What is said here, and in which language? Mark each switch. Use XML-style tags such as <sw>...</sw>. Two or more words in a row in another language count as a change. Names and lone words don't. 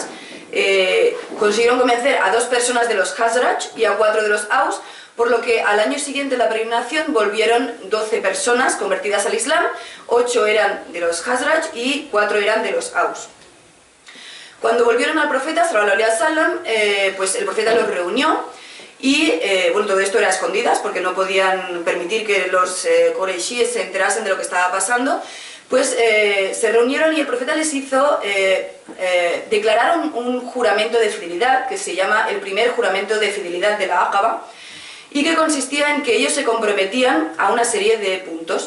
<es>Consiguieron convencer a 2 personas de los Khazraj y a 4 de los Aus, por lo que al año siguiente de la peregrinación volvieron 12 personas convertidas al Islam, 8 eran de los Khazraj y 4 eran de los Aus. Cuando volvieron al profeta,</es> <ar>صلى الله عليه وسلم,</ar> <es>pues el profeta los reunió y, todo esto era a escondidas porque no podían permitir que los Qurayshíes se enterasen de lo que estaba pasando, pues se reunieron y el profeta les hizo, declararon un juramento de fidelidad que se llama el primer juramento de fidelidad de la Aqaba, y que consistía en que ellos se comprometían a una serie de puntos.</es>